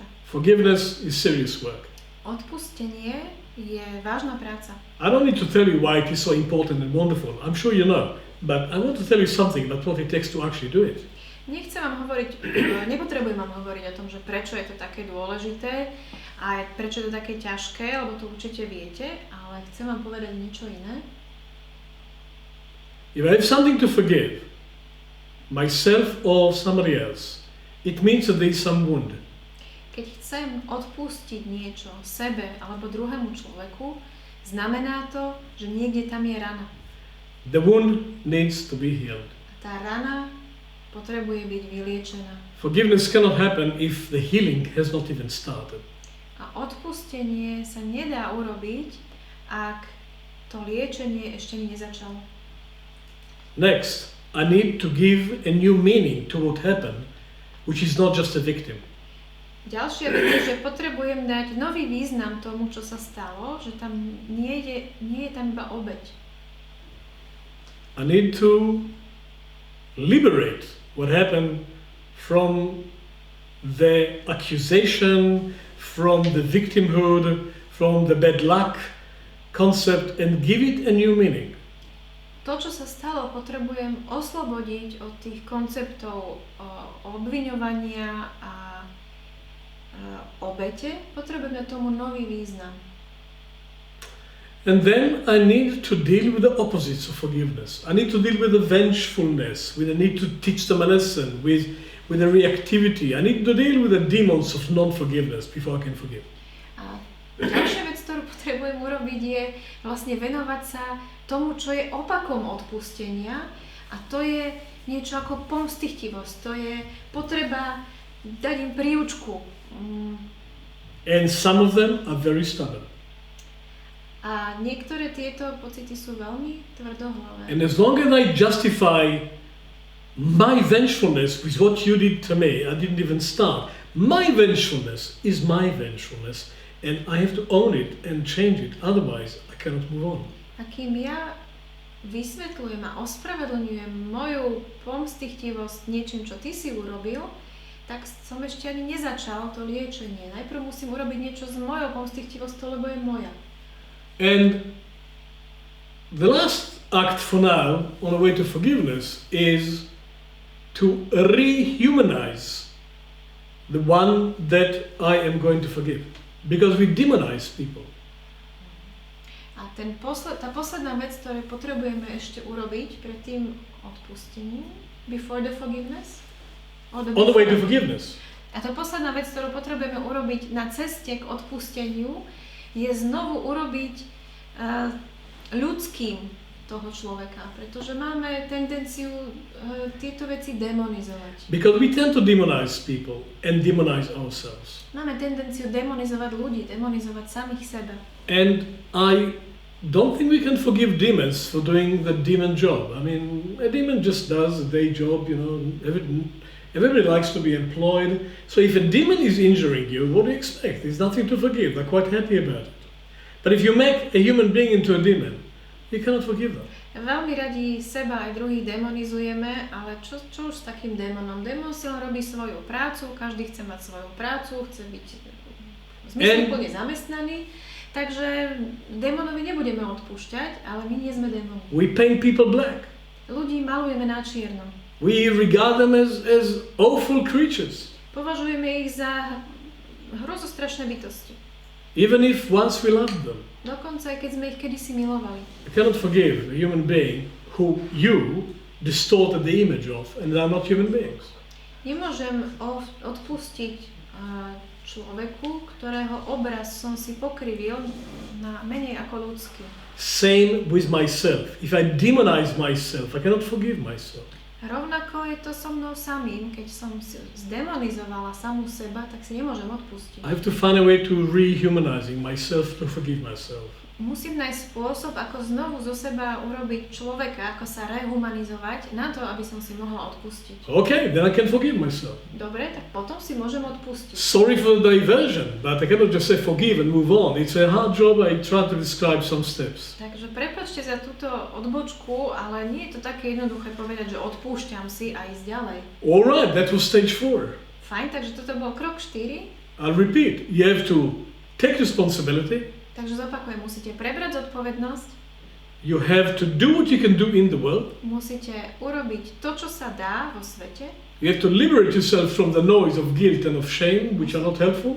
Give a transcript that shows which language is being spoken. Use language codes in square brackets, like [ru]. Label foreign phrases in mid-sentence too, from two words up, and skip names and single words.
[en] Forgiveness is serious work. [sk] Odpustenie je vážna práca. [en] I don't need to tell you why it is so important and wonderful. I'm sure you know. But I want to tell you something about what it takes to actually do it. [sk] Nechcem vám hovoriť, nepotrebujem vám hovoriť o tom, že prečo je to také dôležité a prečo je to také ťažké, lebo to určite viete, ale chcem vám povedať niečo iné. [en] If I have something to forgive, myself or somebody else, it means that there is some wound. [sk] Keď chcem odpustiť niečo sebe alebo druhému človeku, znamená to, že niekde tam je rana. [en] The wound needs to be healed. [sk] A tá rana potrebuje byť vyliečená. [en] Forgiveness cannot happen if the healing has not even started. [sk] A odpustenie sa nedá urobiť, ak to liečenie ešte nezačalo. [en] Next, I need to give a new meaning to what happened, which is not just a victim. [sk] Ďalšia vec je, že potrebujem dať nový význam tomu, čo sa stalo, že tam nie je tam iba obeť. [en] I need to liberate what happened from the accusation, from the victimhood, from the bad luck concept and give it a new meaning. [sk] To, čo sa stalo, potrebujem oslobodiť od tých konceptov obviňovania a obete, potrebujeme tomu nový význam. [en] And then I need to deal with the opposites of forgiveness. I need to deal with the vengefulness, with the need to teach them a lesson, with the reactivity. I need to deal with the demons of non-forgiveness before I can forgive. [sk] A ďalšia vec, ktorú potrebujem urobiť, je vlastne venovať sa tomu, čo je opakom odpustenia, a to je niečo ako pomstichtivosť, to je potreba dať im príučku. [en] And some of them are very stubborn. [sk] A niektoré tieto pocity sú veľmi tvrdohlavé. [en] And as long as I justify my vengefulness with what you did to me, I didn't even start. My vengefulness is my vengefulness, and I have to own it and change it. Otherwise, I cannot move on. [sk] A kým ja vysvetľujem a ospravedlňujem moju pomstichtivosť niečím, čo ty si urobil, tak som ešte ani nezačal to liečenie. Najprv musím urobiť niečo s mojou pomstichtivosťou, lebo je moja. [en] And the last act for now on the way to forgiveness is to rehumanize the one that I am going to forgive. Because we demonize people. [sk] A tá posledná vec, ktorú potrebujeme ešte urobiť pred tým odpustením, [en] before the forgiveness, on the way to forgiveness. [sk] A tá posledná vec, ktorú potrebujeme urobiť na ceste k odpusteniu, je znovu urobiť ľudským toho človeka, pretože máme tendenciu tieto veci demonizovať. [en] Because we tend to demonize people and demonize ourselves. [sk] Máme tendenciu demonizovať ľudí, demonizovať samých seba. [en] And I don't think we can forgive demons for doing the demon job. I mean, a demon just does a day job, you know, everybody likes to be employed. So if a demon is injuring you, what do you expect? There's nothing to forgive. They're quite happy about it. But if you make a human being into a demon, you cannot forgive them. [sk] Veľmi radi seba aj druhých demonizujeme, ale čo už s takým démonom? Démon si len robí svoju prácu, každý chce mať svoju prácu, chce byť zmysluplne zamestnaný, takže démonovi nebudeme odpúšťať, ale my nie sme démoni. [en] We paint people black. [sk] Ľudí malujeme na čierno. [en] We regard them as awful creatures. [sk] Považujeme ich za hrozostrašné bytosti. [en] Even if once we loved them. [sk] Dokonca aj keď sme ich kedysi milovali. [en] I cannot forgive a human being who you distorted the image of and they are not human beings. [sk] Nemôžem odpustiť človeku, ktorého obraz som si pokrivil na menej ako ľudský. [en] Same with myself. If I demonize myself, I cannot forgive myself. [sk] Rovnako je to so mnou samým, keď som zdemonizovala samú seba, tak si nemôžem odpustiť. [en] I have to find a way to rehumanizing myself to forgive myself. [sk] Musím nájsť spôsob, ako znovu zo seba urobiť človeka, ako sa rehumanizovať, na to, aby som si mohla odpustiť. [en] Okay, then I can forgive myself. [sk] Dobre, tak potom si môžem odpustiť. [en] Sorry for the diversion, but I cannot just say forgive and move on. It's a hard job. I try to describe some steps. [sk] Takže prepáčte za túto odbočku, ale nie je to také jednoduché povedať, že odpúšťam si a ísť ďalej. [en] All right, that was stage 4. [sk] Fajn, takže toto bol krok 4. [en] I'll repeat. You have to take responsibility. [sk] Takže zopakujem, musíte prebrať zodpovednosť. [en] You have to do what you can do in the world. [sk] Musíte urobiť to, čo sa dá vo svete. [en] You have to liberate yourself from the noise of guilt and of shame, which are not helpful.